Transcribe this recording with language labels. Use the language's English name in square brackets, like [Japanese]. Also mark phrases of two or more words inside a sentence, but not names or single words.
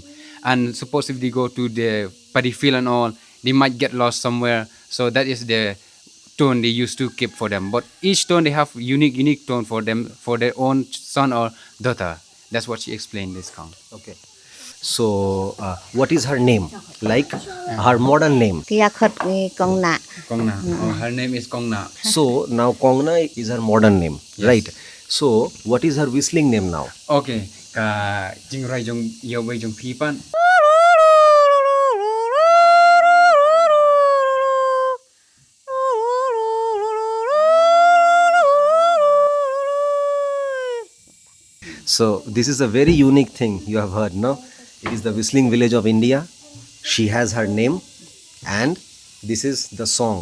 [English] And suppose if they go to the paddy field and all, they might get lost somewhere. So that is the tone they used to keep for them. But each tone they have unique tone for them for their own son or daughter. That's what she explained this count. Okay. So, what is her name? Like her modern name. [Khasi] Kia khot ni kong na. Kongna. [English] Oh, her name is Kongna. So now Kongna is her modern name, right? So what is her whistling name now? Okay. [Khasi] Ka jing rai jong yo wei jong pi pan. [English] So this is a very unique thing you have heard, no? It is the whistling village of India. She has her name, and this is the song.